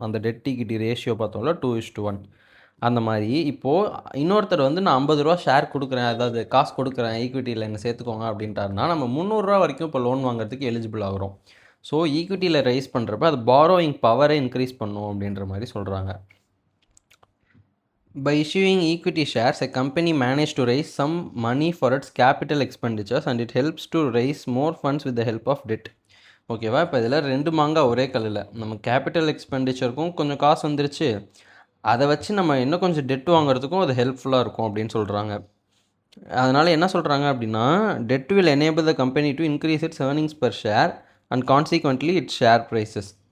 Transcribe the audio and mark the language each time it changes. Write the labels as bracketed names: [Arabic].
[Tamil] அந்த dead equity ratio பார்த்தோம்ல 2:1. அந்த மாதிரி இப்போது இன்னொருத்தர் வந்து நான் 50 ரூபா ஷேர் கொடுக்குறேன், அதாவது காசு கொடுக்குறேன், ஈக்விட்டியில் என்ன சேர்த்துக்கோங்க அப்படின்ட்டாருன்னா நம்ம 300 ரூபா வரைக்கும் இப்போ லோன் வாங்குறதுக்கு எலிஜிபிள் ஆகிறோம். ஸோ ஈக்விட்டியில் ரைஸ் பண்ணுறப்ப அது பாரோயிங் பவரை இன்க்ரீஸ் பண்ணும் அப்படின்ற மாதிரி சொல்கிறாங்க. [English] By issuing equity shares, a company managed to raise some money for its capital expenditures and it helps to raise more funds with the help of debt. [Tamil] ஓகேவா, இப்போ இதில் 2 மாங்காய் ஒரே கல்லில், நம்ம கேபிட்டல் எக்ஸ்பெண்டிச்சருக்கும் கொஞ்சம் காசு வந்துருச்சு, அதை வச்சு நம்ம இன்னும் கொஞ்சம் டெட் வாங்குறதுக்கும் அது ஹெல்ப்ஃபுல்லாக இருக்கும் அப்படின்னு சொல்கிறாங்க. அதனால் என்ன சொல்கிறாங்க அப்படின்னா [English] debt will enable the company to increase its earnings per share and consequently its share prices.